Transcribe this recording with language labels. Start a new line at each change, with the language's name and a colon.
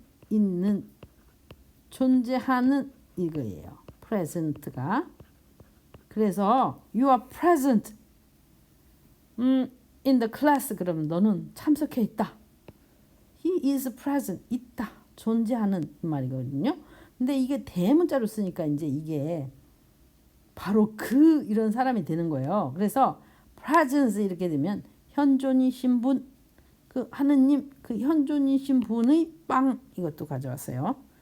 Korean: 있는 존재하는 이거예요. present가 그래서
English: you are present in the class
Korean: 그러면 너는 참석해 있다.
English: He is present
Korean: 있다. 존재하는 말이거든요. 근데 이게 대문자로 쓰니까 이제 이게 바로 그 이런 사람이 되는 거예요. 그래서 presence 이렇게 되면 현존이신 분, 그 하느님 그 현존이신 분의 빵 이것도 가져왔어요.